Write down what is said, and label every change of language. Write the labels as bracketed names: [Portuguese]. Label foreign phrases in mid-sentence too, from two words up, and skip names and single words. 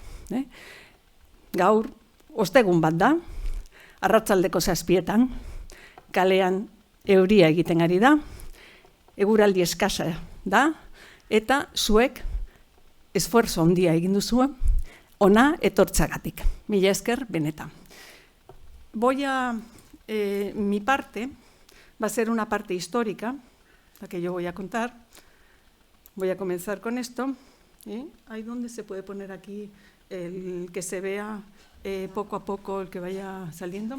[Basque] Gaur, ostegun bat da, arratsaldeko 7:00, kalean euria egiten ari da, eguraldi eskasa da, eta zuek esfuerzo handia egin duzu, ona etortzagatik. Mila esker, benetan. [Spanish] Mi parte va a ser una parte histórica, la que yo voy a contar. Voy a comenzar con esto. Ahí donde se puede poner aquí el que se vea poco a poco el que vaya saliendo.